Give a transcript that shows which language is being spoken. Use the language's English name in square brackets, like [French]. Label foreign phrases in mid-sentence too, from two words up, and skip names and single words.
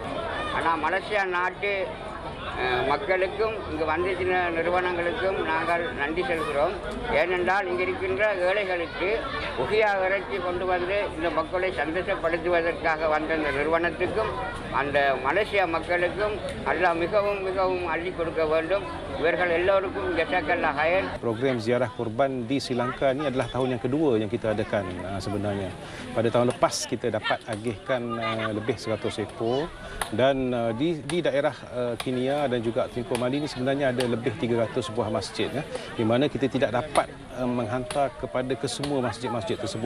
[Tamil] ஆனால் மலேசியா நாட்டு மக்களுக்கும் இங்கு வந்திருக்கிற நிறுவனங்களுக்கும் நாங்கள் நன்றி செலுத்துகிறோம். ஏனென்றால் இங்கு இருக்கின்ற ஏழைகளுக்கு உகியா இறைச்சி கொண்டு வந்து இந்த மக்களை சந்தோஷப்படுத்துவதற்காக வந்த இந்த நிறுவனத்துக்கும் அந்த மலேசியா மக்களுக்கும் அல்லாஹ் மிகவும் மிகவும் அள்ளி கொடுக்க வேண்டும். இவர்கள் எல்லோருக்கும் [Arabic] جزاك الله خيرا. [Malay] Program ziarah kurban di Sri Lanka ini adalah tahun yang kedua yang kita adakan sebenarnya. Pada tahun lepas kita dapat agihkan lebih 100 ekor dan di daerah Kenyah dan juga Tengku Mali ini sebenarnya ada lebih 300 buah masjid di mana kita tidak dapat menghantar kepada kesemua masjid-masjid tersebut.